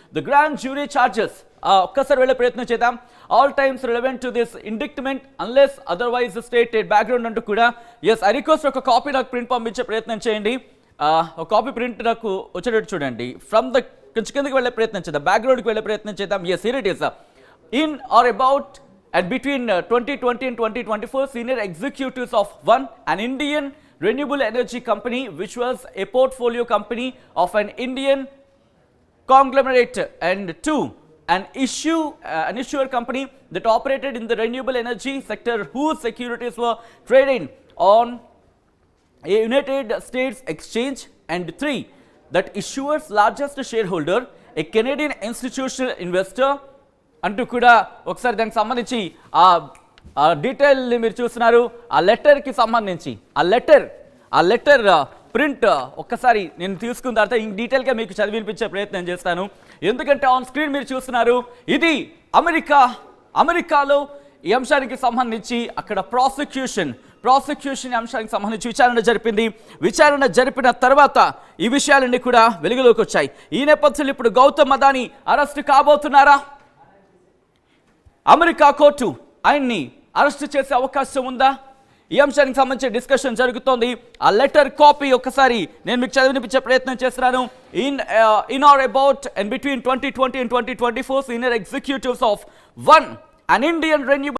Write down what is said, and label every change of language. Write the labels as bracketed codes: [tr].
[en] the grand jury charges [te] ఒక్కసారి వెళ్ళే ప్రయత్నం చేద్దాం. [en] all times relevant to this indictment unless otherwise stated background [te] అంటూ కూడా. [en] yes, I request [te] ఒక కాపీ నాకు ప్రింట్ పంపించే ప్రయత్నం చేయండి. ఒక కాపీ ప్రింట్ నాకు వచ్చేటట్టు చూడండి. ఫ్రమ్ ద కొంచెం కిందకి వెళ్ళే ప్రయత్నం చేద్దాం, బ్యాక్గ్రౌండ్కి వెళ్ళే ప్రయత్నం చేద్దాం. [en] Yes, here it is. In or about and between 2020 and 2024, senior executives of one, an Indian renewable energy company, which was a portfolio company of an Indian conglomerate, and 2, an issuer company that operated in the renewable energy sector, whose securities were traded on a United States exchange, and 3, that issuer's largest shareholder, a Canadian institutional investor [te] అంటూ కూడా. ఒకసారి దానికి సంబంధించి ఆ డీటెయిల్ని మీరు చూస్తున్నారు. ఆ లెటర్కి సంబంధించి ఆ లెటర్ ప్రింట్ ఒక్కసారి నేను తీసుకున్న తర్వాత ఇంక డీటెయిల్గా మీకు చదివినిపించే ప్రయత్నం చేస్తాను. ఎందుకంటే ఆన్ స్క్రీన్ మీరు చూస్తున్నారు. ఇది అమెరికాలో ఈ అంశానికి సంబంధించి అక్కడ ప్రాసిక్యూషన్ అంశానికి సంబంధించి విచారణ జరిపిన తర్వాత ఈ విషయాలన్నీ కూడా వెలుగులోకి వచ్చాయి. ఈ నేపథ్యంలో ఇప్పుడు Gautam Adani arrest కాబోతున్నారా? America court ఆయన్ని అరెస్ట్ చేసే అవకాశం ఉందా? ఈ అంశానికి సంబంధించి డిస్కషన్ జరుగుతోంది. ఆ లెటర్ కాపీ ఒక్కసారి నేను మీకు చదివినిపించే ప్రయత్నం చేస్తున్నాను. [en] in or about and between 2020 and 2024, senior executives of one, an Indian renewable